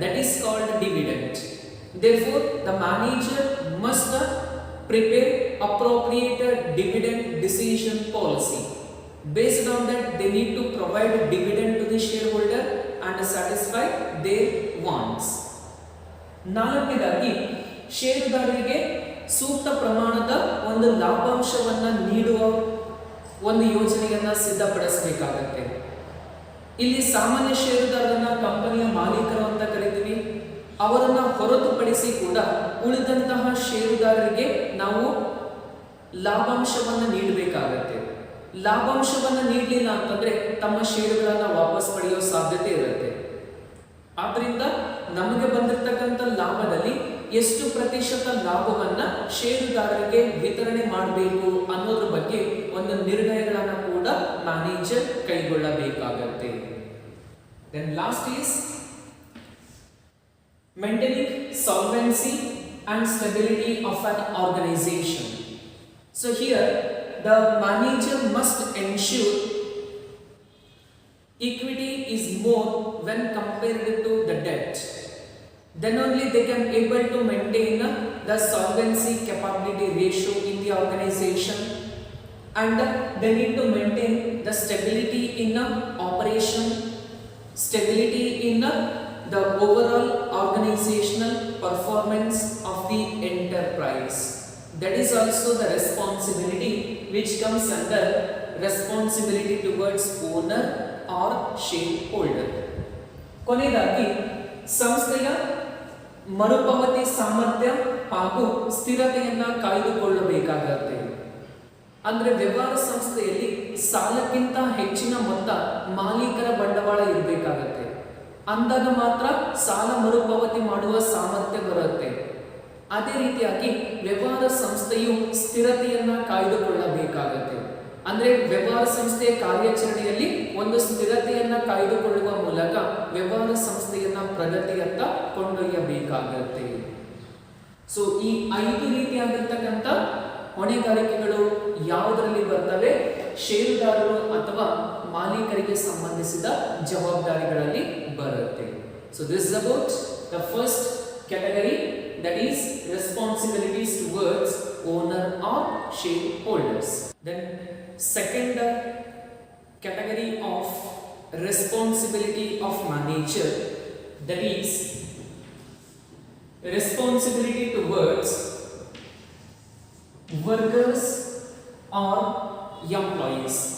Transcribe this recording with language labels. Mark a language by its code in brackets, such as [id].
[en] That is called dividend. Therefore, the manager must prepare appropriate dividend decision policy. Based on that, they need to provide dividend to the shareholder and satisfy their wants. [kn] ನಾಲ್ಕನೇದಾಗಿ ಷೇರುದಾರರಿಗೆ ಸೂಕ್ತ ಪ್ರಮಾಣದ ಒಂದು ಲಾಭಾಂಶವನ್ನ ನೀಡುವ ಒಂದು ಯೋಜನೆಯನ್ನ ಸಿದ್ಧಪಡಿಸಬೇಕಾಗತ್ತೆ. ಇಲ್ಲಿ ಸಾಮಾನ್ಯ ಷೇರುದಾರರನ್ನ ಕಂಪನಿಯ ಮಾಲೀಕರು ಅಂತ ಕರಿತೀವಿ. ಅವರನ್ನ ಹೊರತುಪಡಿಸಿ ಕೂಡ ಉಳಿದಂತಹ ಷೇರುದಾರರಿಗೆ ನಾವು ಲಾಭಾಂಶವನ್ನ ನೀಡಬೇಕಾಗತ್ತೆ. ಲಾಭಾಂಶವನ್ನ ನೀಡಲಿಲ್ಲ ಅಂತಂದ್ರೆ ತಮ್ಮ ಷೇರುಗಳನ್ನ ವಾಪಸ್ ಪಡೆಯೋ ಸಾಧ್ಯತೆ ಇರುತ್ತೆ. ಆದ್ರಿಂದ ನಮಗೆ ಬಂದಿರತಕ್ಕಂಥ ಲಾಭದಲ್ಲಿ ಎಷ್ಟು ಪ್ರತಿಶತ ಲಾಭವನ್ನ ಷೇರುದಾರರಿಗೆ ವಿತರಣೆ ಮಾಡಬೇಕು ಅನ್ನೋದ್ರ ಬಗ್ಗೆ ಒಂದು ನಿರ್ಣಯಗಳನ್ನು ಕೂಡ manager ಕೈಗೊಳ್ಳಬೇಕಾಗತ್ತೆ. Then last is maintaining solvency and stability of an organization. So here the manager must ensure equity is more when compared to the debt. Then only they can able to maintain the solvency capability ratio in the organization, and they need to maintain the stability in operation, stability in the overall organizational performance of the enterprise. That is also the responsibility which comes under responsibility towards owner or shareholder. ಕೊನೆಯದಾಗಿ ಸಂಸ್ಥೆಯ ಮರುಪಾವತಿ ಸಾಮರ್ಥ್ಯ ಹಾಗೂ ಸ್ಥಿರತೆಯನ್ನ ಕಾಯ್ದುಕೊಳ್ಳಬೇಕಾಗುತ್ತೆ. ಅಂದ್ರೆ ವ್ಯವಹಾರ ಸಂಸ್ಥೆಯಲ್ಲಿ ಸಾಲಕ್ಕಿಂತ ಹೆಚ್ಚಿನ ಮೊತ್ತ ಮಾಲೀಕರ ಬಂಡವಾಳ ಇರಬೇಕಾಗತ್ತೆ. ಅಂದಾಗ ಮಾತ್ರ ಸಾಲ ಮರುಪಾವತಿ ಮಾಡುವ ಸಾಮರ್ಥ್ಯ ಬರುತ್ತೆ. ಅದೇ ರೀತಿಯಾಗಿ ವ್ಯವಹಾರ ಸಂಸ್ಥೆಯು ಸ್ಥಿರತೆಯನ್ನ ಕಾಯ್ದುಕೊಳ್ಳಬೇಕಾಗತ್ತೆ. ಅಂದ್ರೆ ವ್ಯವಹಾರ ಸಂಸ್ಥೆಯ ಕಾರ್ಯಾಚರಣೆಯಲ್ಲಿ ಒಂದು ಸ್ಥಿರತೆಯನ್ನ ಕಾಯ್ದುಕೊಳ್ಳುವ ಮೂಲಕ ವ್ಯವಹಾರ ಸಂಸ್ಥೆಯನ್ನ ಪ್ರಗತಿಯತ್ತ ಕೊಂಡೊಯ್ಯಬೇಕಾಗತ್ತೆ. ಸೊ ಈ 5 ರೀತಿಯಾಗಿರ್ತಕ್ಕಂಥ ಹೊಣೆಗಾರಿಕೆಗಳು ಯಾವುದರಲ್ಲಿ ಬರ್ತವೆ? ಷೇರುದಾರರು ಅಥವಾ ಮಾಲೀಕರಿಗೆ ಸಂಬಂಧಿಸಿದ ಜವಾಬ್ದಾರಿಗಳಲ್ಲಿ ಬರುತ್ತೆ. [en] So this is about the first category, that is responsibilities towards owner or shareholders. Then second category of responsibility of manager, that is responsibility towards workers or employees.